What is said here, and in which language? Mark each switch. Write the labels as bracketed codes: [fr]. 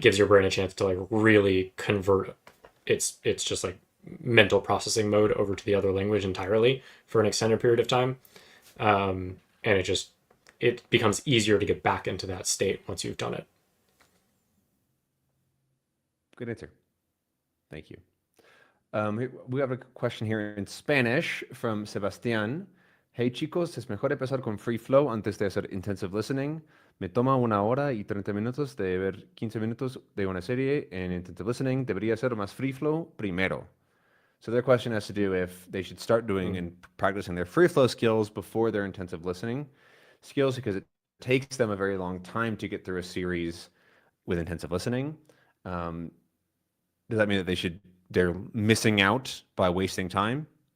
[en] gives your brain a chance to like really convert it's just like mental processing mode over to the other language entirely for an extended period of time. And it becomes easier to get back into that state once you've done it. Good answer. Thank you. We have a question here in Spanish from Sebastián. [es] Hey chicos, es mejor empezar con free flow antes de hacer intensive listening. Me toma 1 hora y 30 minutos de ver 15 minutos de una serie en intensive listening. Debería ser más free flow primero. [en] So their question has to do if they should start doing Mm. and practicing their free flow skills before their intensive listening skills because it takes them a very long time to get through a series with intensive listening. Um, does that mean that they're missing out by wasting time?